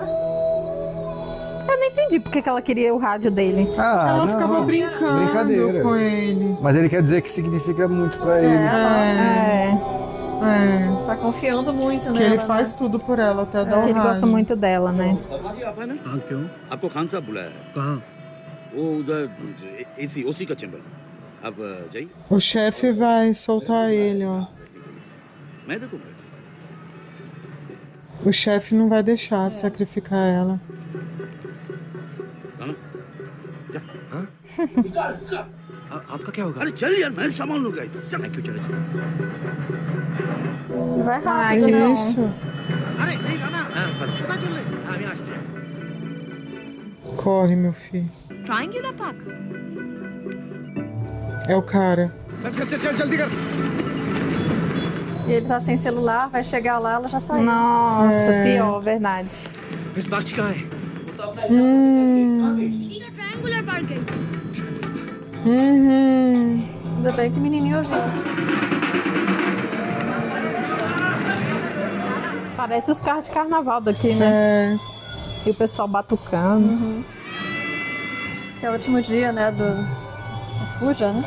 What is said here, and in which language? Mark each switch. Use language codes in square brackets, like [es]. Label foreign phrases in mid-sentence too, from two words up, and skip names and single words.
[pt] Eu não entendi porque que ela queria o rádio dele. Ela ficava brincando com ele. Mas ele quer dizer que significa muito pra ele. Tá confiando muito Que nela, ele faz tudo por ela, até dar o Ele gosta rádio. muito dela, né? [hi] हाँ क्यों? आपको खान साहब बुलाया है। कहाँ? वो उधर एसी ओसी का चैम्बर। आप जाइए। [pt] O chefe vai soltar ele, ó. [hi] मैं देखूंगा इसे। [pt] O chefe não vai deixar sacrificar ela. [hi] आपका क्या होगा? अरे चल यार, मैं सामान लूंगा इधर। चल। [en] Thank you, [hi] चलो चलो। [pt] Vai Ah, rápido, não. isso. [hi] अरे नहीं राणा, पता चल ले। हाँ, यहाँ से। [pt] Corre, meu filho. Triangular Park. É o cara. [hi] चल जल्दी कर। [pt] E ele tá sem celular, vai chegar lá, ela já saiu. Nossa, pior, verdade. [hi] इस बात कहाँ है? ट्रायंगुलर पार्क है [pt] Ainda bem que o menininho ouviu. Parece os carros de carnaval daqui, né? E o pessoal batucando. Que é o último dia, né, do Puja, né?